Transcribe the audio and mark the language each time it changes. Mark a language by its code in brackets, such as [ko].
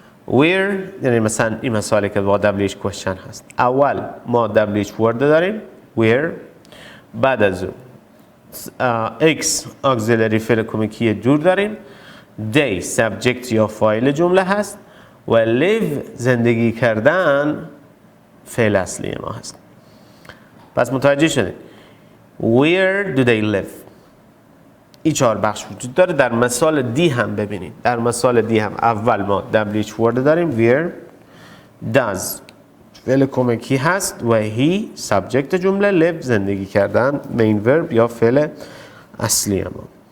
[fa] where یعنی مثلا این مسئله که با WH question هست، اول ما WH word داریم where، بعد از اون X auxiliary فعل کمکی دور داریم، they subject یا فاعل جمله هست و live زندگی کردن فعل اصلی ما هست. پس متوجه شدید [en] where do they live. [fa] این 4 بخش وجود داره. در مثال دی هم ببینید. در مثال دی هم اول ما WH word داریم where، does فعل کمکی هست و he subject جمله، live زندگی کردن، main verb یا فعل اصلی ما.